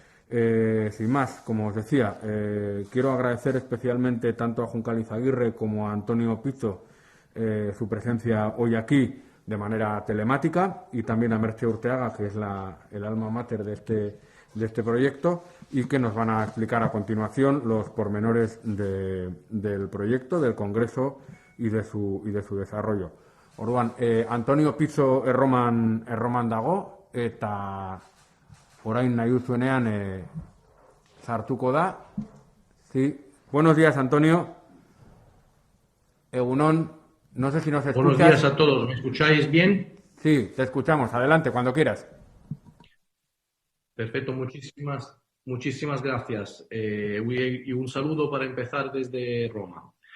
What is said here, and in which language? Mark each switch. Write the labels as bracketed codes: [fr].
[es] Sin más, como os decía, quiero agradecer especialmente tanto a Juncal Izaguirre como a Antonio Pizo su presencia hoy aquí de manera telemática y también a Merche Urteaga, que es el alma mater de este proyecto y que nos van a explicar a continuación los pormenores del proyecto, del Congreso y de su desarrollo. [eu] Orduan, Antonio Pizo erroman dago eta orain nahi duzuenean sartuko da. [es] Sí. Buenos días, Antonio. [eu] Egunon, [es] no sé si nos escuchas. Buenos días a todos, ¿me escucháis bien? Sí, te escuchamos. Adelante, cuando quieras. Perfecto, muchísimas gracias. Y un saludo para empezar desde Roma.